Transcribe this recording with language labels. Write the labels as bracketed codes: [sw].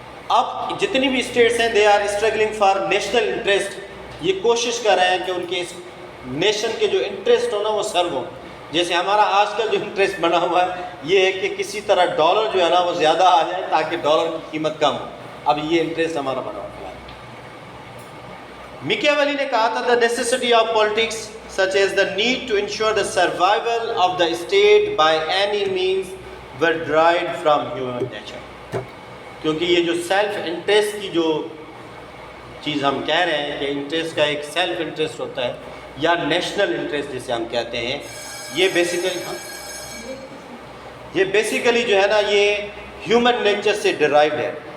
[ur] اب جتنی بھی اسٹیٹس ہیں [en] they are struggling for national interest, [ur] یہ کوشش کر رہے ہیں کہ ان کے اس نیشن کے جو انٹرسٹ ہو نا وہ سرو ہو۔ جیسے ہمارا آج کل جو انٹرسٹ بنا ہوا ہے یہ ہے کہ کسی طرح ڈالر جو ہے نا وہ زیادہ آ جائے تاکہ ڈالر کی قیمت کم ہو۔ اب یہ انٹرسٹ ہمارا بنا ہوا ہے۔ میکیاویلی نے کہا تھا [en] the necessity of politics such as the need to ensure the survival of the state by any means were derived from human nature. [ur] کیونکہ یہ جو سیلف انٹرسٹ کی جو چیز ہم کہہ رہے ہیں کہ انٹرسٹ کا ایک سیلف انٹرسٹ ہوتا ہے یا نیشنل انٹرسٹ جسے ہم کہتے ہیں، یہ بیسیکلی جو ہے نا یہ ہیومن نیچر سے ڈرائیوڈ ہے.